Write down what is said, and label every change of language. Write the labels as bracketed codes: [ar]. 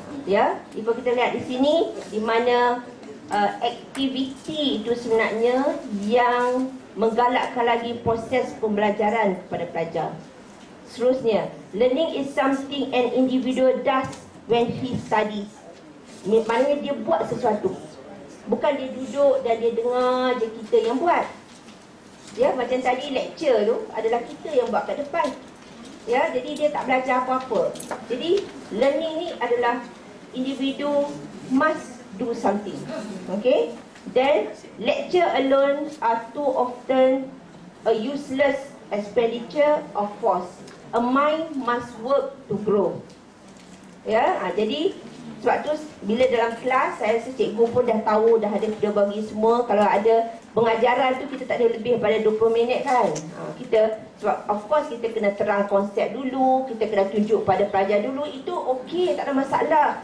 [ms] Ya, jika kita lihat di sini, di mana aktiviti itu sebenarnya yang menggalakkan lagi proses pembelajaran kepada pelajar. [en] Seterusnya, learning is something an individual does when he studies. [ms] Maknanya dia buat sesuatu. Bukan dia duduk dan dia dengar je kita yang buat. Ya, macam tadi lecture tu adalah kita yang buat kat depan. Ya, jadi dia tak belajar apa-apa. Jadi learning ni adalah individu [en] must do something. [ms] Okay? [en] Then lecture alone are too often a useless expenditure of force. A mind must work to grow. [ms] Ya, jadi sebab tu bila dalam kelas saya rasa cikgu pun dah tahu, dah bagi semua. Kalau ada pengajaran tu kita tak ada lebih daripada 20 minit kan. Kita sebab of course kita kena terang konsep dulu, kita kena tunjuk pada pelajar dulu, itu okey, tak ada masalah.